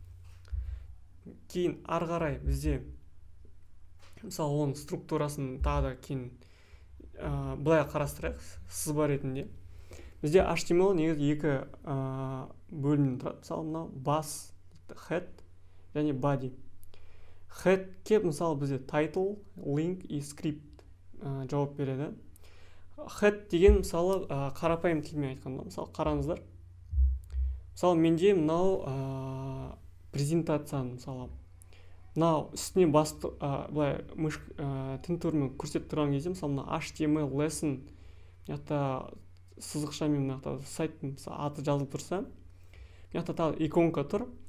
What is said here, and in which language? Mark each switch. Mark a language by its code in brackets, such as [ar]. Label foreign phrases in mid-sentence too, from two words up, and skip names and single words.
[kk] Кейін ары қарай бізде, мысалы, оның структурасын тағы да кейін былай қарастырайық, сызба ретінде. Бізде HTML негізі екі бөлімнен тұрады. Мысалы, мынау бас, head және body. Headке, мысалы, бізде [en] title, link [kk] и script жауап береді. Head деген, мысалы, қарапайым тілмен айтқанда, мысалы, қараңыздар. Мысалы, менде мынау презентацияны, мысалы, мынау үстіне басты, былай тінтуірмен көрсетіп тұрған кезде, мысалы, мынау [en] HTML lesson, [kk] сызықшамен сайттың аты жазылып тұрса, тағы иконка тұр.